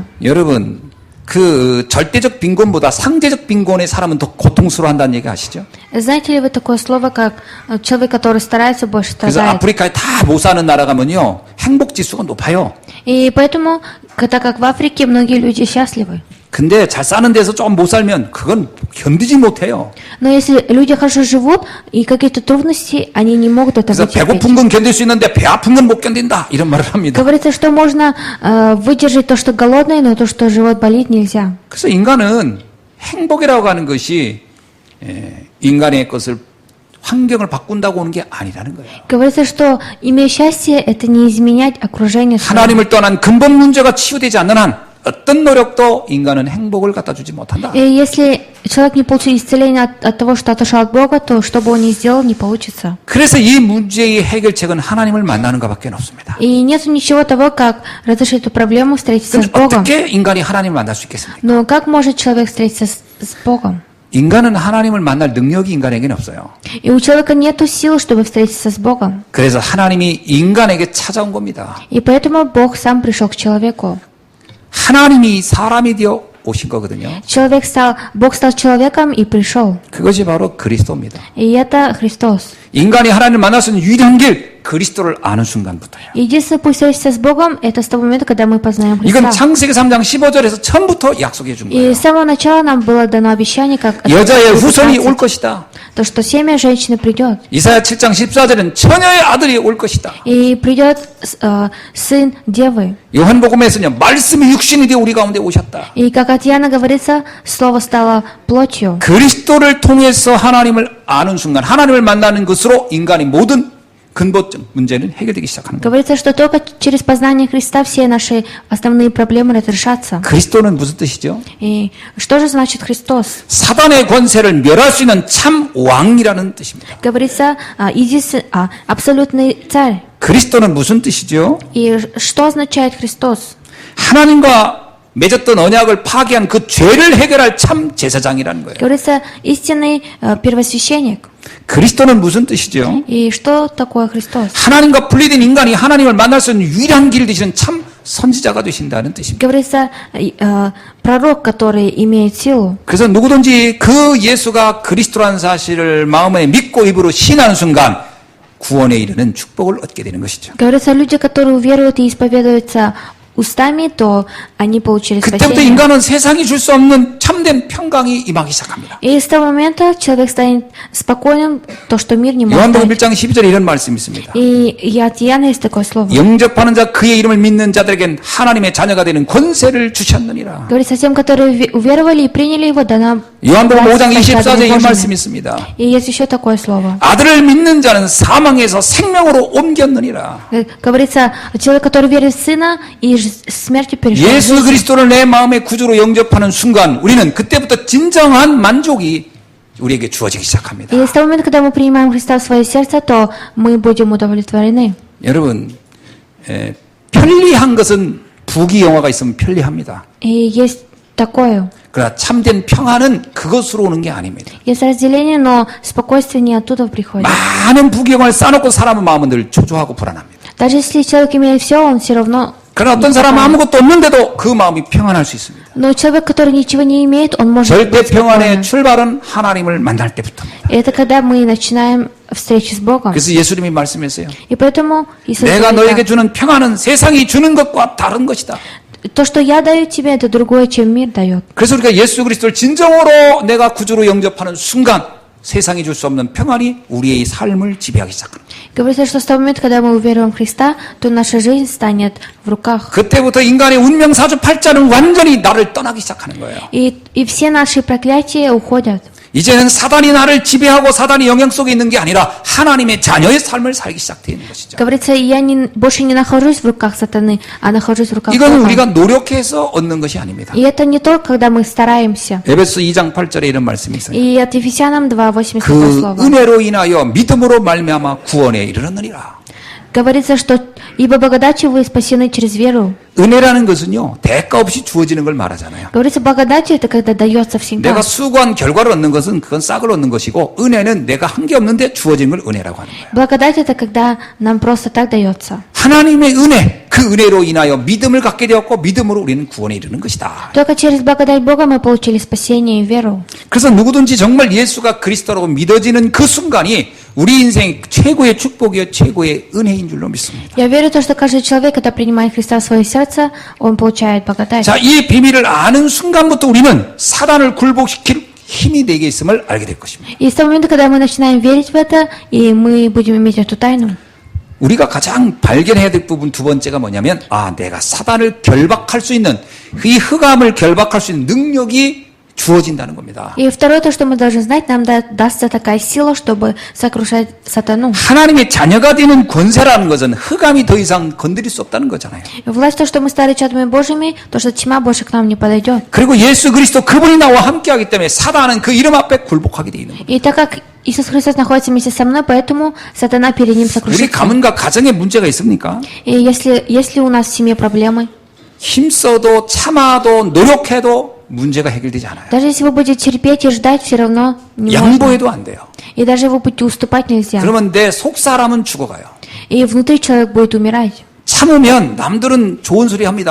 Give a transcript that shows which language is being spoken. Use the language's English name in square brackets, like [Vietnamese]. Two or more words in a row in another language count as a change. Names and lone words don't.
[Korean] 여러분, 그 절대적 빈곤보다 상대적 빈곤의 사람은 더 고통스러워한다는 얘기 아시죠? [Russian] Знаете ли вы такое слово, как человек, который старается, больше [Korean] 그래서 [Russian] страдает? [Korean] 아프리카에 다 못 사는 나라 가면요 행복 지수가 높아요. [Russian] И поэтому, так как в Африке многие люди счастливы. [Korean] 근데 잘 사는 데서 좀 못 살면 그건 견디지 못해요. [Russian] Но если люди хорошо живут и какие-то трудности, они не могут этого [Korean] 그래서 [Russian] терпеть. [Korean] 배고픈 건 견딜 수 있는데 배 아픈 건 못 견딘다 이런 말을 합니다. [Russian] Говорится, что можно выдержать то, что голодный, но то, что живот болит, нельзя. [Korean] 그래서 인간은 행복이라고 하는 것이 인간의 것을 환경을 바꾼다고 오는 게 아니라는 거예요. [Russian] Говорится, что иметь счастье – это не изменять окружение свое. [Korean] 하나님을 떠난 근본 문제가 치유되지 않는 한 어떤 노력도 인간은 행복을 갖다 주지 못한다. [Russian] И если человек не получил исцеление от того, что отошел от Бога, то что бы он ни сделал, не получится. [Korean] 그래서 이 문제의 해결책은 하나님을 만나는 것밖에 없습니다. [Russian] И нет ничего того, как разрешить эту проблему, встретиться с [Korean] 그럼 [Russian] Богом. [Korean] 어떻게 인간이 하나님을 만날 수 있겠습니까? [Russian] Но как может человек встретиться с Богом? [Korean] 인간은 하나님을 만날 능력이 인간에게는 없어요. [Russian] И у человека нет сил, чтобы встретиться с Богом. [Korean] 그래서 하나님이 인간에게 찾아온 겁니다. [Russian] И поэтому Бог сам пришел к человеку. [Korean] 하나님이 사람이 되어 오신 거거든요. [Russian] Бог стал человеком и пришел. [Korean] 그것이 바로 그리스도입니다. [Russian] И это Христос. [Korean] 인간이 하나님을 만날 수 있는 유일한 길, 그리스도를 아는 순간부터요. [Russian] Единственный путь встретиться с Богом – это с того момента, когда мы познаем [Korean] 이건 [Russian] Христа. [Korean] 창세기 3장 15절에서 처음부터 약속해 준 [Russian] И [Korean] 거예요. [Russian] с самого начала нам было дано обещание, как [Korean] 여자의 후손이 [Russian] 15, [Korean] 올 것이다. [Russian] то, что семя женщины придет. [Korean] 이사야 7장 14절은 처녀의 아들이 올 것이다. [Russian] И придет сын девы. [Korean] 요한복음에서는요, 말씀이 육신이 되어 우리 가운데 오셨다. [Russian] И как от Иоанна говорится, слово стало плотью. [Korean] 그리스도를 통해서 하나님을 아는 순간, 하나님을 만나는 것으로 인간의 모든 근본적 문제는 해결되기 시작하는 거예요. [Russian] Говорится, что только через познание Христа все наши основные проблемы разрешатся. [Korean] 그리스도는 무슨 뜻이죠? [Russian] И что же значит Христос? [Korean] 사단의 권세를 멸할 수 있는 참 왕이라는 뜻입니다. [Russian] Говорится, абсолютный царь. [Korean] 그리스도는 무슨 뜻이죠? [Russian] И что означает Христос? [Korean] 하나님과 맺었던 언약을 파기한 그 죄를 해결할 참 제사장이라는 거예요. [Russian] Говорится, истинный первосвященник. [Korean] 그리스도는 무슨 뜻이죠? [Russian] И что такое Христос? [Korean] 하나님과 분리된 인간이 하나님을 만날 수 있는 유일한 길을 되시는 참 선지자가 되신다는 뜻입니다. [Russian] Говорится, пророк, который имеет силу. [Korean] 그래서 누구든지 그 예수가 그리스도라는 사실을 마음에 믿고 입으로 신하는 순간 구원에 이르는 축복을 얻게 되는 것이죠. [Russian] Говорится, люди, которые веруют и исповедуются устами, то они получили [Korean] 그때부터 [Russian] спасение. [Korean] 인간은 세상이 줄 수 없는 참된 평강이 임하기 시작합니다. [Russian] И с того момента человек станет спокойным, то, что мир не может [Korean] 요한복음 [Russian] дать. [Korean] 1장 12절에 이런 말씀이 있습니다. [Russian] И от Иоанна есть такое слово. [Korean] 영접하는 자 그의 이름을 믿는 자들에겐 하나님의 자녀가 되는 권세를 주셨느니라. [Russian] Говорится, тем, которые уверовали и приняли его, дана [Korean] 요한복음 5장 [Russian] власть стать [Korean] 24절에 이 [Russian] Божьими. [Korean] 말씀이 있습니다. [Russian] И есть еще такое слово. [Korean] 아들을 믿는 자는 사망에서 생명으로 옮겼느니라. [Russian] Говорится, человек, который верит в Сына, и смертью перешел в [Korean] 예수 [Russian] жизнь. [Korean] 그리스도를 내 마음의 구주로 영접하는 순간 우리는 그때부터 진정한 만족이 우리에게 주어지기 시작합니다. [Russian] И с того момента, когда мы принимаем Христа в свое сердце, то мы будем удовлетворены. [Korean] 여러분, 편리한 것은 부귀영화가 있으면 편리합니다. [Russian] И есть такое. [Korean] 그러나 참된 평안은 그것으로 오는 게 아닙니다. [Russian] Есть разделение, но спокойствие не оттуда приходит. [Korean] 많은 부귀영화를 쌓아놓고 사람의 마음은 늘 초조하고 불안합니다. [Russian] Даже если человек имеет все, он все равно... [Korean] 그러나 어떤 사람은 아무것도 없는데도 그 마음이 평안할 수 있습니다. [Russian] Но человек, который ничего не имеет, он может [Korean] 절대 [Russian] быть [Korean] 평안의 [Russian] спокойным. [Korean] 출발은 하나님을 만날 때부터입니다. [Russian] И это когда мы начинаем встречу с Богом. [Korean] 그래서 예수님이 말씀했어요. [Russian] И поэтому Иисус [Korean] 내가 [Russian] говорит [Korean] 너에게 [Russian] так, [Korean] 주는 평안은 세상이 주는 것과 다른 것이다. [Russian] то, что я даю тебе, это другое, чем мир дает. [Korean] 그래서 우리가 예수 그리스도를 진정으로 내가 구주로 영접하는 순간 세상이 줄 수 없는 평안이 우리의 삶을 지배하기 시작합니다. [Russian] Говорится, что с того момента, когда мы уверуем в Христа, то наша жизнь станет в руках. [Korean] 그때부터 인간의 운명 사주팔자는 완전히 나를 떠나기 시작하는 거예요. [Russian] И все наши проклятия уходят. [Korean] 이제는 사단이 나를 지배하고 사단이 영향 속에 있는 게 아니라 하나님의 자녀의 삶을 살기 시작되는 것이죠. [Russian] Говорится, я больше не нахожусь в руках сатаны, а нахожусь в руках [Korean] 이건 [Russian] Бога. [Korean] 우리가 노력해서 얻는 것이 아닙니다. [Russian] И это не только, когда мы стараемся. [Korean] 에베소 2장 8절에 이런 말씀이 있어요. [Russian] И от Ефесянам 2:8 такое [Korean] 그 [Russian] слово. [Korean] 은혜로 인하여 믿음으로 말미암아 구원에 이르렀느니라. [Russian] Говорится, что ибо благодатью вы спасены через веру. [Korean] 은혜라는 것은요 대가 없이 주어지는 걸 말하잖아요. [Russian] Говорится, благодатью это когда дается всегда. [Korean] 내가 수고한 결과를 얻는 것은 그건 싹을 얻는 것이고 은혜는 내가 한 게 없는데 주어진 걸 은혜라고 하는 거예요. [Russian] Благодать это когда нам просто так дается. [Korean] 하나님의 은혜, 그 은혜로 인하여 믿음을 갖게 되었고 믿음으로 우리는 구원에 이르는 것이다. [Russian] Только через благодать Бога мы получили спасение и веру. [Korean] 그래서 누구든지 정말 예수가 그리스도라고 믿어지는 그 순간이 우리 인생 최고의 축복이요 최고의 은혜인 줄로 믿습니다. [Russian] Я верю в то, что каждый человек, когда принимает Христа в свое сердце, он получает благодать. [Korean] 자, 이 비밀을 아는 순간부터 우리는 사단을 굴복시킬 힘이 내게 있음을 알게 될 것입니다. [Russian] И с того момента, когда мы начинаем верить в это, и мы будем иметь эту тайну, [Korean] 우리가 가장 발견해야 될 부분 두 번째가 뭐냐면, 내가 사단을 결박할 수 있는, 이 흑암을 결박할 수 있는 능력이 주어진다는 겁니다. [Russian] И второе, то, что мы должны знать, нам дастся такая сила, чтобы сокрушать сатану. [Korean] 하나님의 자녀가 되는 권세라는 것은 흑암이 더 이상 건드릴 수 없다는 거잖아요. [Russian] Власть, то, что мы стали чадами Божьими, то, что тьма больше к нам не подойдет. [Korean] 그리고 예수 그리스도 그분이 나와 함께하기 때문에 사단은 그 이름 앞에 굴복하게 돼 있는 거예요. [Russian] И так как Иисус Христос находится вместе со мной, поэтому сатана перед ним [Korean] 우리 [Russian] сокрушится. [Korean] 가문과 가정에 문제가 있습니까? [Russian] И если у нас в семье проблемы, [Korean] 힘써도 참아도 노력해도 문제가 해결되지 않아요. [Russian] даже если вы будете терпеть и ждать, все равно не можно. [Korean] 양보해도 안 돼요. [Russian] И даже вы будете уступать нельзя. [Korean] 그러면 내 속사람은 죽어가요. [Russian] И внутри человек будет умирать. [Korean] 참으면 남들은 좋은 소리 합니다.